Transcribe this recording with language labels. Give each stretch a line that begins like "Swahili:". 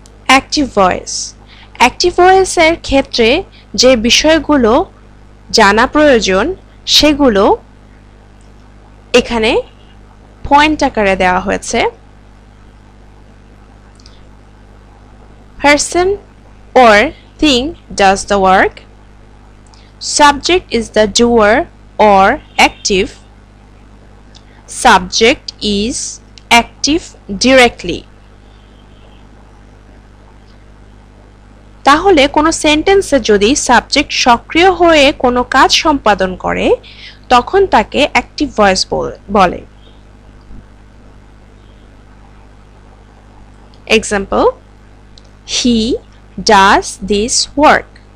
Bangla: Active voice. Active ভয়েসের ক্ষেত্রে যে বিষয়গুলো জানা প্রয়োজন সেগুলো এখানে পয়েন্ট আকারে দেওয়া হয়েছে।
English: Person or thing does the work. Subject is the doer or active. Subject is active directly.
Bangla: তাহলে কোনো সেন্টেন্সে যদি সাবজেক্ট সক্রিয় হয়ে কোনো কাজ সম্পাদন করে তখন তাকে অ্যাক্টিভ ভয়েস বলে।
English: Example, he does this work.